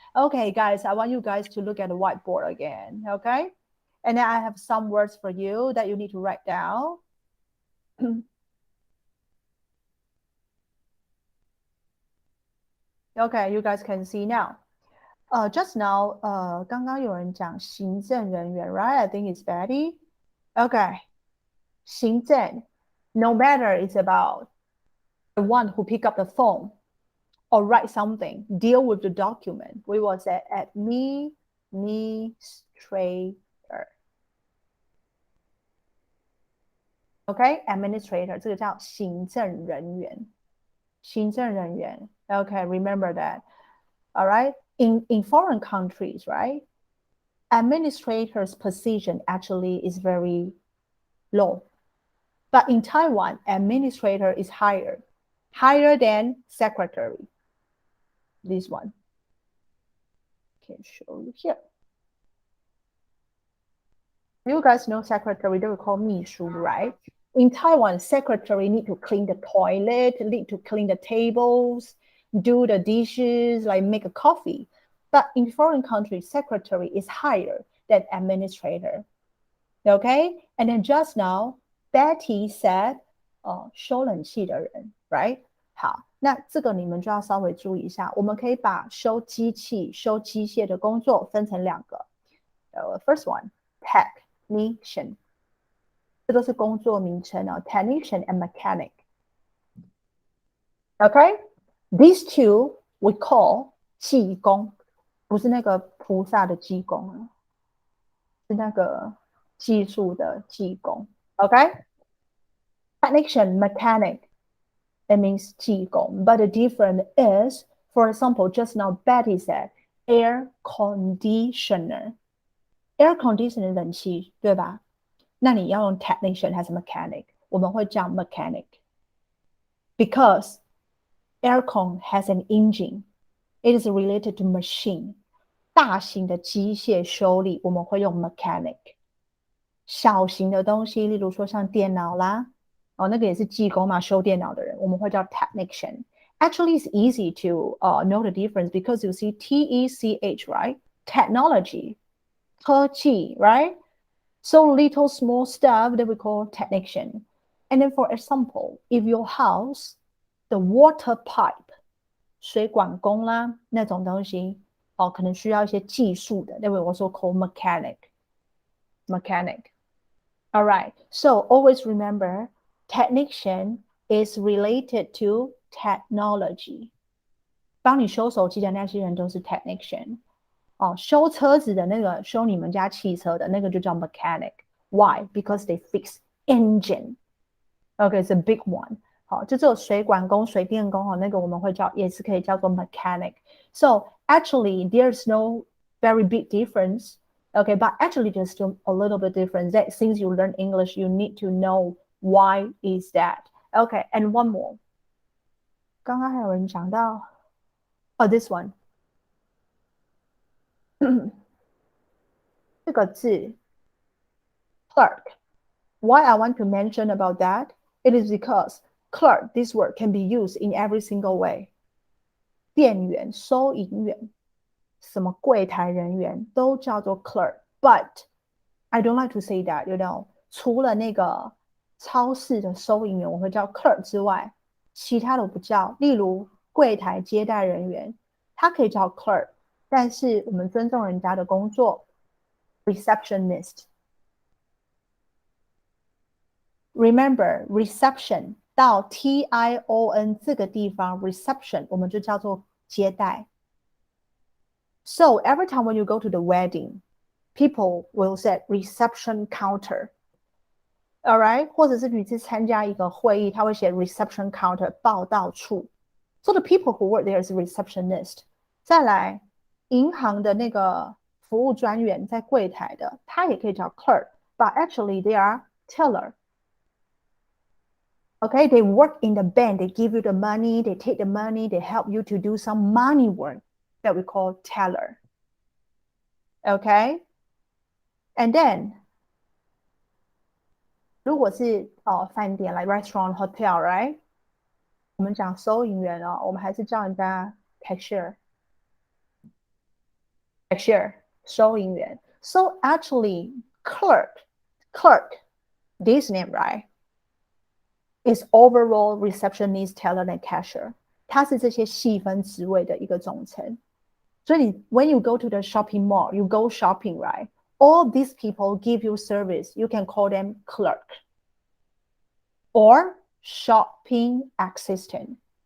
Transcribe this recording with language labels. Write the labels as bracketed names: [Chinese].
[English] Okay, guys, I want you guys to look at the whiteboard again, okay? And then I have some words for you that you need to write down. Okay, you guys can see now. Just now, [Chinese] 刚刚有人讲行政人员, [English] right? I think it's Betty. Okay. 行政, no matter it's about the one who pick up the phone or write something, deal with the document, we will say administrator. [Chinese] Okay, administrator, 这个叫行政人员。 [English] 行政人员.Okay, remember that. All right. In foreign countries, right? Administrator's position actually is very low. But in Taiwan, administrator is higher than secretary. This one. Can show you here. You guys know secretary, they will call 秘书, right? In Taiwan, secretary need to clean the toilet, need to clean the tables, do the dishes, like make a coffee. But in foreign countries, secretary is higher than administrator. Okay? And then just now, Betty said, [Chinese] 收冷气的人, [English] right? [Chinese] 好，那这个你们就要稍微注意一下。我们可以把收机器、收机械的工作分成两个。 [English] First one, technician. [Chinese] 这都是工作名称哦 [English] ，technician and mechanic. Okay? [Chinese] These two we call 技工，不是那个菩萨的技工啊，是那个技术的技工。 [English] Okay? Technician, mechanic, it means 技工. But the difference is, for example, just now Betty said, air conditioner. [Chinese] Air conditioner 冷气，对吧？那你要用 technician 还是 mechanic？ 我们会讲 mechanic. [English] Because aircon has an engine. It is related to machine. [Chinese] 大型的机械修理我们会用 mechanic. 小型的东西，例如说像电脑啦，那个也是技工嘛，修电脑的人，我们会叫 technician. [English] Actually, it's easy to know the difference because you see T-E-C-H, right? Technology, 科技, right? So little small stuff that we call technician. And then for example, if your house, the water pipe, [Chinese] 水管工啦那种东西可能需要一些技术的 [English] that we also call mechanic. All right, so always remember, technician is related to technology. [Chinese] 帮你修手机的那些人都是 technician. 修车子的那个修你们家汽车的那个就叫 mechanic. [English] Why? Because they fix engine. Okay, it's a big one. [Chinese] 好，就只有水管工、水电工那个我们会叫，也是可以叫做 mechanic. [English] So actually, there's no very big difference. Okay, but actually there's still a little bit difference. That since you learn English, you need to know why is that. Okay, and one more. [Chinese] 刚刚还有人讲到 [English] this one. [Chinese] 这个字 clerk. [English] Why I want to mention about that? It is because clerk, this word can be used in every single way. [Chinese] 店员、收银员、什么柜台人员都叫做 clerk. [English] But I don't like to say that, you know. [Chinese] 除了那个超市的收银员我会叫 clerk 之外，其他的不叫。例如柜台接待人员，他可以叫 clerk， 但是我们尊重人家的工作 receptionist. Remember, reception 到 T-I-O-N 这个地方 reception 我们就叫做接待。 [English] So every time when you go to the wedding, people will say reception counter. Alright? [Chinese] 或者是你去参加一个会议，他会写 reception counter 报到处。 [English] So the people who work there is receptionist. [Chinese] 再来，银行的那个服务专员在柜台的，他也可以叫 clerk, [English] but actually they are teller. Okay, they work in the bank, they give you the money, they take the money, they help you to do some money work that we call teller. Okay? And then, [Chinese] 如果是饭店 [English] like restaurant, hotel, right? [Chinese] 我们讲收银员我们还是叫人家 cashier. [English] Cashier, 收银员. So actually, clerk, this name, right? Is overall receptionist, teller, and cashier. [Chinese] 它是这些细分职位的一个总称。 [English] 所以 when you go to the shopping mall, you go shopping, right? All these people give you service. You can call them clerk or shopping assistant.